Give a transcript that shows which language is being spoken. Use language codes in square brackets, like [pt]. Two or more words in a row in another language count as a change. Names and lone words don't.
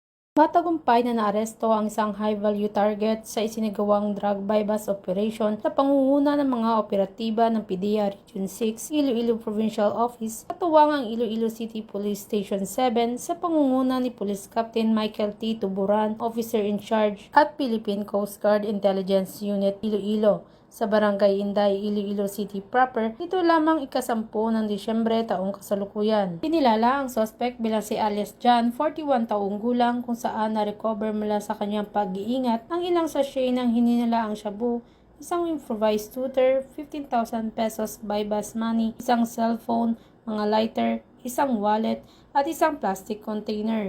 [tl] Matagumpay na naaresto ang isang [en] high-value target [tl] sa isinagawang [en] drug bypass operation [tl] sa pangunguna ng mga operatiba ng PDEA Region 6, Iloilo Provincial Office, katuwang ang Iloilo City Police Station 7 sa pangunguna ni Police Captain Michael T. Tuburan, [en] Officer in Charge, [tl] at Philippine Coast Guard Intelligence Unit Iloilo sa Barangay Inday, Iloilo City proper, dito lamang ika-10 ng Disyembre taong kasalukuyan. Kinilala ang suspect bilang si alias John, 41 taong gulang, kung saan na-recover mula sa kanyang pag-iingat ang ilang sachet ng hininalaang shabu, isang [en] improvised shooter, [tl] 15,000 pesos [en] bypass money, [tl] isang cellphone, mga lighter, isang wallet, at isang plastic container.